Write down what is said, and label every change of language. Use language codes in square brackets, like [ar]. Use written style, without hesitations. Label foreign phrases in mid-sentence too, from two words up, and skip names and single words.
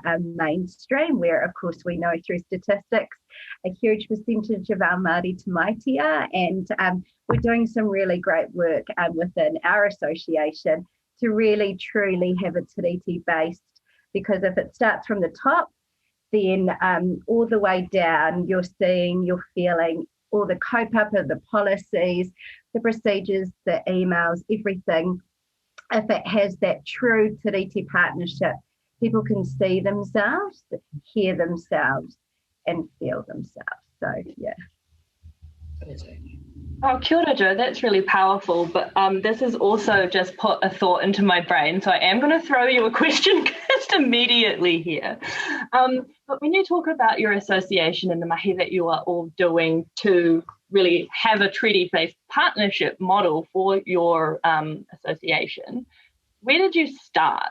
[en] mainstream, where of course we know through statistics a huge percentage of our [mi] Māori tamaitia, [en] and we're doing some really great work within our association to really truly have a tiriti based, because if it starts from the top, then all the way down you're seeing, you're feeling all the kaupapa, the policies, the procedures, the emails, everything. If it has that true tiriti partnership, people can see themselves, hear themselves, and feel themselves. So, yeah. [mi] Oh, kia ora, [en] Jo, that's really powerful. But this has also just put a thought into my brain. So I am going to throw you a question just immediately here. But when you talk about your association and the mahi that you are all doing to really have a treaty-based partnership model for your association, where did you start?